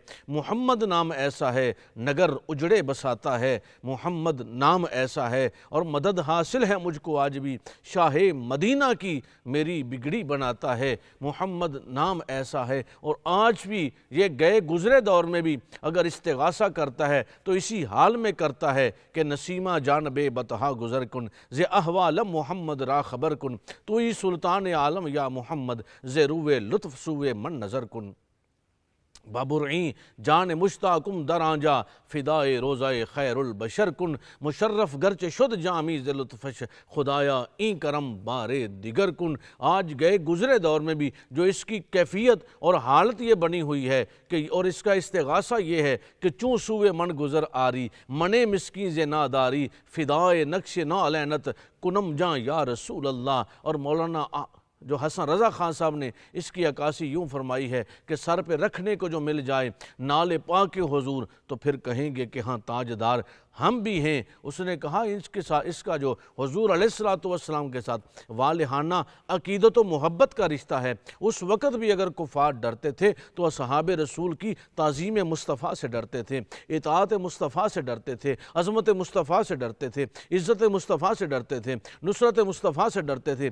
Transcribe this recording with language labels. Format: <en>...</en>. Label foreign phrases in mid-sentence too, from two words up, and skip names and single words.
<ur>محمد نام ایسا ہے نگر اجڑے بساتا ہے، محمد نام ایسا ہے، اور مدد حاصل ہے مجھ کو آج بھی، شاہ مدینہ کی میری بگڑی بناتا ہے۔ محمد نام ایسا ہے، اور آج بھی یہ گئے گزرے دور میں بھی اگر استغاثہ کرتا ہے تو اسی حال میں کرتا ہے کہ</ur> <fa>نسیمہ جانب بطحا گزر کن، زِ احوال محمد را خبر کن، تو ہی سلطان عالم یا محمد، زِ روئے لطف سوئے من نظر کن۔ بابرعیں جان مشتاقم در آنجا، فدائے روزہ خیر البشر کن، مشرف گرچہ شد جامی ز لطفش، خدایا این کرم بارے دیگر کن۔</fa> <ur>آج گئے گزرے دور میں بھی جو اس کی کیفیت اور حالت یہ بنی ہوئی ہے کہ اور اس کا استغاثہ یہ ہے کہ</ur> <fa>چوں سوئے من گزر آری، منے مسکین ز ناداری، فدائے نقش نالینت کنم جاں یا رسول اللہ۔</fa> <ur>اور مولانا جو حسن رضا خان صاحب نے اس کی عکاسی یوں فرمائی ہے کہ سر پہ رکھنے کو جو مل جائے نال پاک حضور، تو پھر کہیں گے کہ ہاں تاجدار ہم بھی ہیں۔ اس نے کہا اس کا جو حضور علیہ السلام کے ساتھ والہانہ عقیدت و محبت کا رشتہ ہے، اس وقت بھی اگر کفار ڈرتے تھے تو اصحاب رسول کی تعظیم مصطفیٰ سے ڈرتے تھے، اطاعت مصطفیٰ سے ڈرتے تھے، عظمت مصطفیٰ سے ڈرتے تھے، عزت مصطفیٰ سے ڈرتے تھے، نصرت مصطفیٰ سے ڈرتے تھے۔</ur>